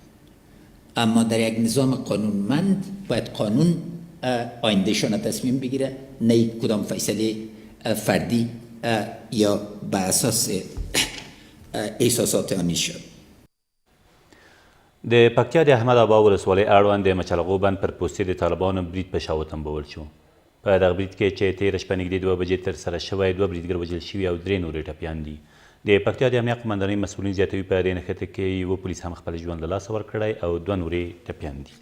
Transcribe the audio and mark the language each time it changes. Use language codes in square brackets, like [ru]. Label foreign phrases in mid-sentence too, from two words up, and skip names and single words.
[fa] اما در یک نظام قانونمند باید قانون آیندهشان تصمیم بگیره، نه کدام فیصله فردی یا بر اساس احساسات آنی شد. [ps] د پکتیا د احمد آبا ولسوالۍ اړوند د مچلغو بند پر پوستې د طالبانو برید په شا وتنبول شو. په دغه برید کې چې تېره شپه نږدې 2 بجې ترسره شوی 2 بریدګر وژل شوي او 3 نورې ټپیان دي. د پکتیا د امنیت قمندانۍ مسؤلین زیاتوي په دې نښته کې یوه پولیس هم خپل ژوند له لاسه ورکړی او 2 نورې ټپیان دي.